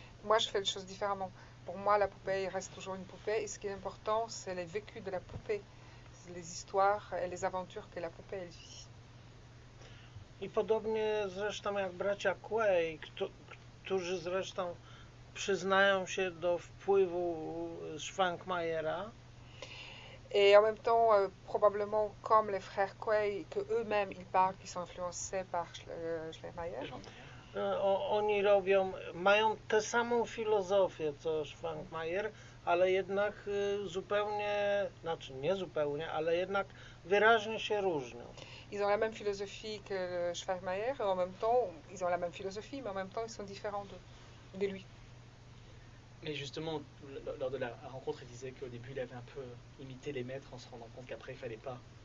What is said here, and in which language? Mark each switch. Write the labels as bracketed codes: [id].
[fr] Moi, je fais les choses différemment. Pour moi, la poupée reste toujours une poupée et ce qui est important, c'est les vécus de la poupée, les histoires et les aventures que la poupée elle vit. [pl] I podobnie zresztą jak bracia Quay, którzy zresztą przyznają się do wpływu Schwankmajera. [fr] Et en même temps, probablement comme les frères Quay, que eux-mêmes ils parlent qu'ils sont influencés par Schleiermacher. [pl] Oni robią, mają tę samą filozofię co Schwankmajer, ale jednak zupełnie, znaczy nie zupełnie, ale jednak wyraźnie się różnią. [fr] Ils ont la même philosophie que Schwankmajer, et en même temps, ils ont la même philosophie, mais en même temps, ils sont différents de lui. Mais justement, lors de la rencontre, il disait qu'au début, il avait un peu imité les maîtres en se rendant compte qu'après, il ne fallait pas.